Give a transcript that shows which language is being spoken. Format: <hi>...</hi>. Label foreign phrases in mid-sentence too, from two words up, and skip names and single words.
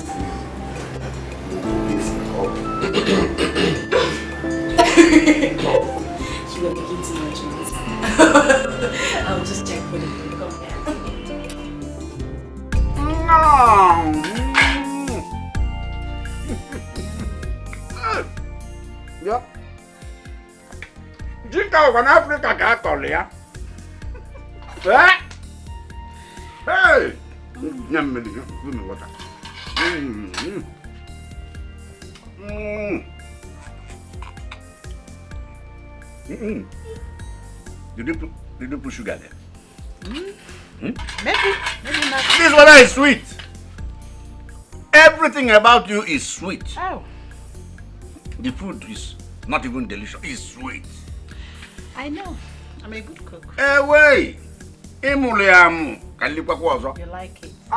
<en>You were making too much noise. I'll just check for the food. Come Yeah. Jika wan Africa ka tole ya. Hey. Nyam me give me water. Did you put sugar there? Maybe not. This water is sweet. Everything about you is sweet. Oh. The food is not even delicious. It's sweet. I know. I'm a good cook. Hey, wait. Emuliamu. Kalipa kwazo. You like it?</en>